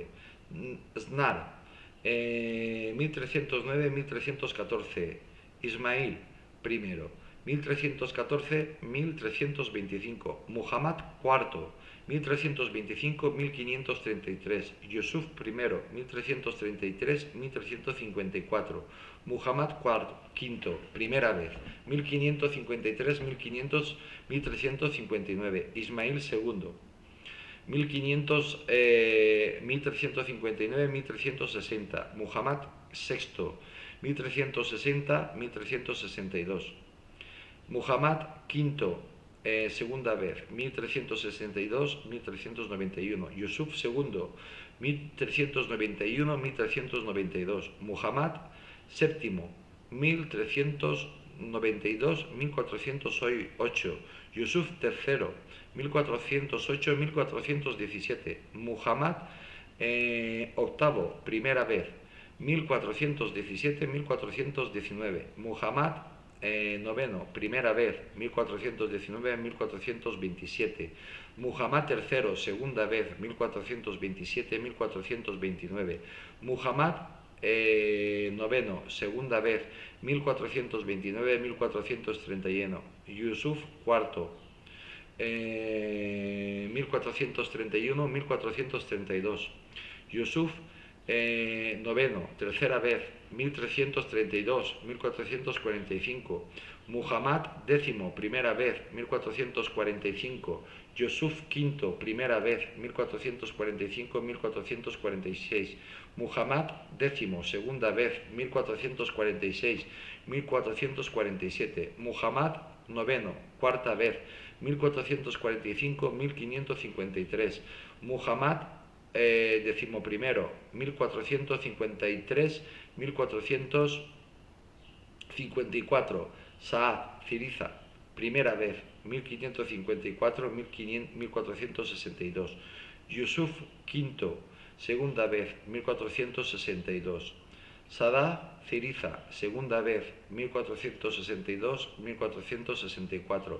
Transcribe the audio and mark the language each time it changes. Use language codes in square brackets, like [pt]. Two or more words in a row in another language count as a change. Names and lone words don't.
[es] Snar, 1309-1314. Ismail I, 1314-1325. Muhammad IV, 1325-1533. Yusuf I, 1333-1354. Muhammad V, primera vez, 1553-1359. Ismail II, 1359-1360. Muhammad VI, 1360-1362. Muhammad V, segunda vez, 1362-1391. Yusuf II, 1391-1392. Muhammad VII, 1392-1408. Yusuf III, 1408-1417. Muhammad VIII, primera vez, 1417-1419. Muhammad noveno, primera vez, 1419-1427. Muhammad III, segunda vez, 1427-1429. Muhammad noveno, segunda vez, 1429-1431. Yusuf IV, 1431-1432. Yusuf noveno, tercera vez, 1332-1445. Muhammad X, primera vez, 1445. Yusuf V, primera vez, 1445-1446. Muhammad X, segunda vez, 1446-1447. Muhammad noveno, cuarta vez, 1445-1553. Muhammad decimoprimero, 1453-1454. Saad Ciriza, primera vez, 1554-1462. Yusuf V, segunda vez, 1462. Saad Ciriza, segunda vez, 1462-1464.